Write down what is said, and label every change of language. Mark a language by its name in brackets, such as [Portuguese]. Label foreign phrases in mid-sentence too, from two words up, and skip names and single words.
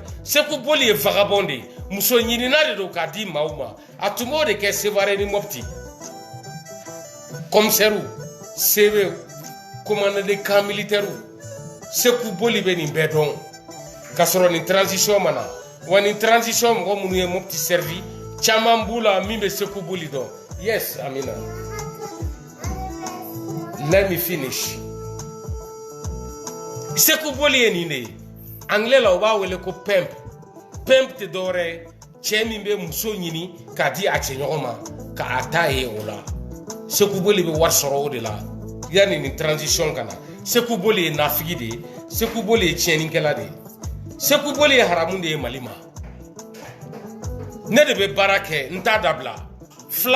[Bambara] Sekou Boli ye vagabond de ye muso ɲinina de don k'a di maaw ma a tun b'o de kɛ Sevare ni Mopti [French] commissaire CB commandant de camp militaire [Bambara] Sekou Boli bɛ nin bɛɛ dɔn ka sɔrɔ nin transition mana wa nin transition mɔgɔ minnu ye Mopti servi caman b'u la min bɛ Sekou Boli dɔn [English] yes Amina let me finish [Bambara] Sekou Boli ye nin de ye anglais la u b'a wele ko pimp tɛ dɔwɛrɛ ye cɛ min bɛ muso ɲini k'a di a cɛɲɔgɔn ma k'a ta ye o la Sekou Boli bɛ wari sɔrɔ o de la yanni nin transition kana Sekou Boli ye nafigi de ye Sekou Boli ye tiɲɛnikɛla de ye Sekou Boli ye haramu de ye Mali ma ne de bɛ baara kɛ n t'a dabila fila